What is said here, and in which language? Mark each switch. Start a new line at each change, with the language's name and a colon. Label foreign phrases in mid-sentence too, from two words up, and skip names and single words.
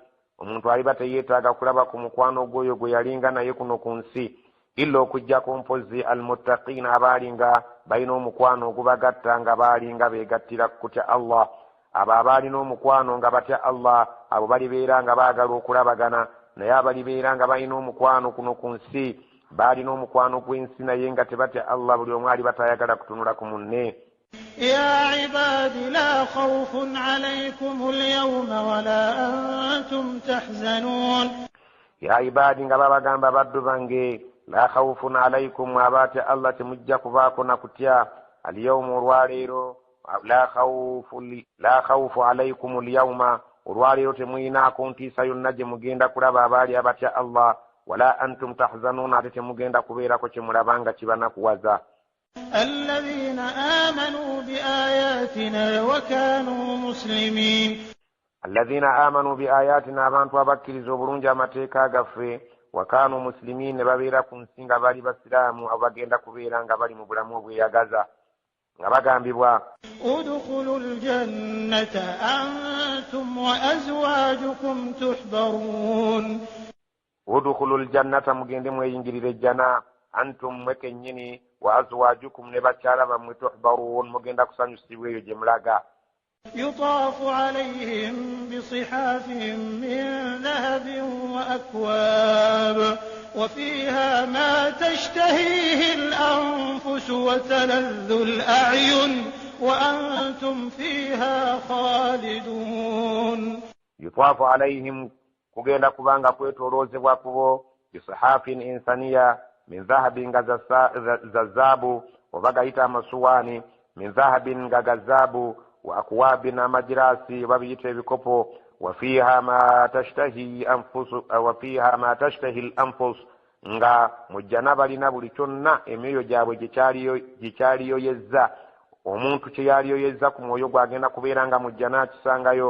Ganda: Omuntu aliba teyeetaaga kulaba ku mukwano gwoyo gwe yalinga naye kuno ku nsi illa okujjako mpozi almuttaqiina abaalinga balina omukwano ogubagatta nga baalinga beegattira kutya Allah. Abo abaalina omukwano nga batya Allah abo balibeera nga baagala okulabagana naye abalibeera nga balina omukwano kuno ku nsi baalina omukwano gw'ensi naye nga tebatya Allah buli omu aliba tayagala kutunula ku munne.
Arabic: يا عباد لا خوف عليكم اليوم ولا أنتم تحزنون يا عبادي
Ganda: nga babagamba baddu bange
Arabic: لا خوف عليكم
Ganda: abati Allah temujja kubaako nakutya alyawma olwaleero
Arabic: لا خوف عليكم اليوم
Ganda: olwaleero temuyinaako ntiisa yonna gye mugenda kulaba abaali abatya Allah
Arabic: ولا أنتم تحزنون
Ganda: ate temugenda kubeerako kye mulabanga kibanakuwaza.
Arabic: الذين آمنوا بآياتنا وكانوا مسلمين الذين آمنوا بآياتنا
Ganda: abantu abakkiriza obulungi amateeka gaffe
Arabic: وكانوا مسلمين
Ganda: ne babeera ku nsi nga bali basiraamu abagenda kubeera nga bali mu bulamu obweyagaza nga bagambibwa
Arabic: ادخلوا الجنة أنتم وأزواجكم تحبرون ادخلوا الجنة
Ganda: mugende mweyingirire ejjana antum mwekennyini
Arabic: وأزواجكم
Ganda: ne bakyala bammwe tuhbarun mugenda kusanyusibwa eyo gye mulaga.
Arabic: يطاف عليهم بصحاف من ذهب وأكواب وفيها ما تشتهيه الأنفس وتلذ الأعين وأنتم فيها خالدون. يطاف عليهم
Ganda: kugenda kubanga kwetooloozebwa kubo bisahafin insaniya
Arabic: من ذهب
Ganda: nga za zaabu oba gayita amasuwaani
Arabic: من ذهب
Ganda: nga ga zaabu
Arabic: وأكواب
Ganda: amajirasi babiyita ebikopo
Arabic: وفيها ما تشتهي الأنفس
Ganda: nga mujjana balina buli kyonna emyoyo gyabwe gikyaliyoyezza omuntu kye yaliyoyezza ku mwoyo gwagenda kubeera nga mujjana akisangayo.